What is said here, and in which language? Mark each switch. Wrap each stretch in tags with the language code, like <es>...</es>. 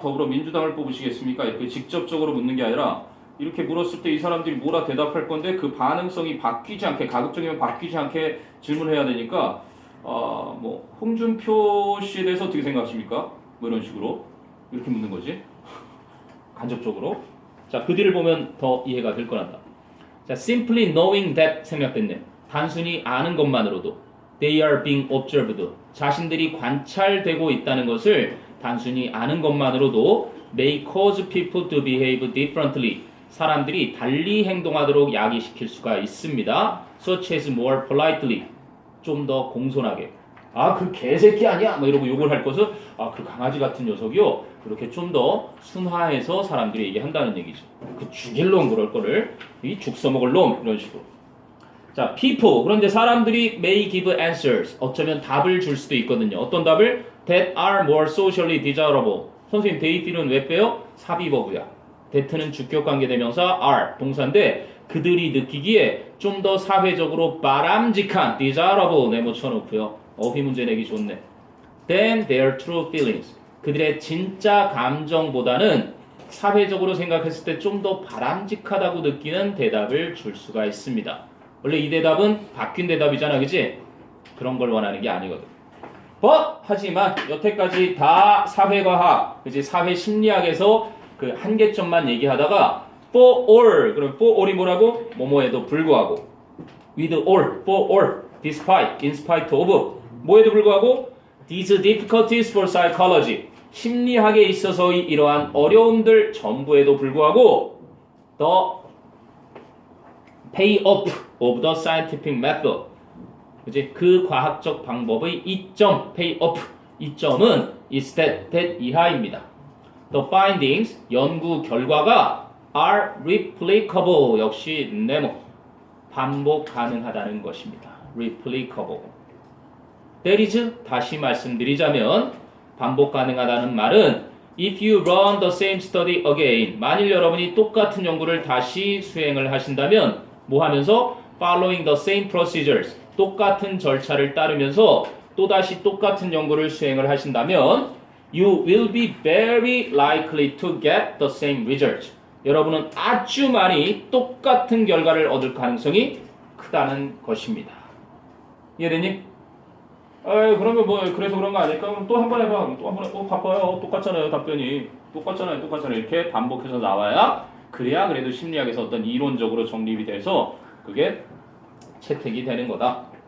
<ko>더불어민주당을 뽑으시겠습니까? 이렇게 직접적으로 묻는 게 아니라 이렇게 물었을 때 이 사람들이 뭐라 대답할 건데 그 반응성이 바뀌지 않게, 가급적이면 바뀌지 않게 질문해야 되니까 뭐 홍준표 씨에 대해서 어떻게 생각하십니까? 뭐 이런 식으로 이렇게 묻는 거지. 간접적으로. 자, 그 뒤를 보면 더 이해가 될 거란다.</ko> <en>자, simply knowing that</en> <ko>생략됐네. 단순히 아는 것만으로도</ko> <en>they are being observed.</en> <ko>자신들이 관찰되고 있다는 것을 단순히 아는 것만으로도</ko> <en>may cause people to behave differently.</en> <ko>사람들이 달리 행동하도록 야기시킬 수가 있습니다.</ko> <en>such as more politely.</en> <ko>좀 더 공손하게. 아, 그 개새끼 아니야? 뭐 이러고 욕을 할 것을 그 강아지 같은 녀석이요. 그렇게 좀 더 순화해서 사람들이 얘기한다는 얘기죠. 그 죽일 놈 그럴 거를 이 죽 써먹을 놈 이런 식으로.</ko> <en>자, people.</en> <ko>그런데 사람들이</ko> <en>may give answers.</en> <ko>어쩌면 답을 줄 수도 있거든요. 어떤 답을?</ko> <en>That are more socially desirable.</en> <ko>선생님,</ko> <en>they feel은</en> <ko>왜 빼요? 삽입어구야. that는 주격관계 대명사 are 동사인데 그들이 느끼기에 좀 더 사회적으로 바람직한 desirable 네모 쳐놓고요. 어휘 문제 내기 좋네.</ko> <en>Than their true feelings.</en> <ko>그들의 진짜 감정보다는 사회적으로 생각했을 때 좀 더 바람직하다고 느끼는 대답을 줄 수가 있습니다. 원래 이 대답은 바뀐 대답이잖아, 그치? 그런 걸 원하는 게 아니거든. 하지만 여태까지 다 사회과학, 그치? 사회심리학에서 그 한계점만 얘기하다가</ko> <en>for all,</en> <ko>그럼 for all이 뭐라고? 뭐뭐에도 불구하고</ko> <en>with all, for all, despite, in spite of</en> <ko>뭐에도 불구하고</ko> <en>these difficulties for psychology</en> <ko>심리학에 있어서의 이러한 어려움들 전부에도 불구하고</ko> <en>the payoff of the scientific method 그치?</en> <ko>그 과학적 방법의 이점, payoff 이점은</ko> <en>is that</en> <ko>이하입니다.</ko> <en>The findings</en> <ko>연구 결과가</ko> <en>are replicable</en> <ko>역시 네모 반복 가능하다는 것입니다.</ko> <en>replicable. That is</en> <ko>다시 말씀드리자면 반복 가능하다는 말은</ko> <en>if you run the same study again</en> <ko>만일 여러분이 똑같은 연구를 다시 수행을 하신다면</ko> <en>뭐 하면서 following the same procedures</en> <ko>똑같은 절차를 따르면서 또다시 똑같은 연구를 수행을 하신다면</ko> <en>you will be very likely to get the same result.</en> <ko>여러분은 아주 많이 똑같은 결과를 얻을 가능성이 크다는 것입니다. 이해되니? 그러면 뭐 그래서 그런 거 아닐까? 그럼 또 한 번 해봐. 또 한 번 바빠요. 똑같잖아요. 답변이. 똑같잖아요. 이렇게 반복해서 나와야 그래야 그래도 심리학에서 어떤 이론적으로 정립이 돼서 그게 채택이 되는 거다.</ko>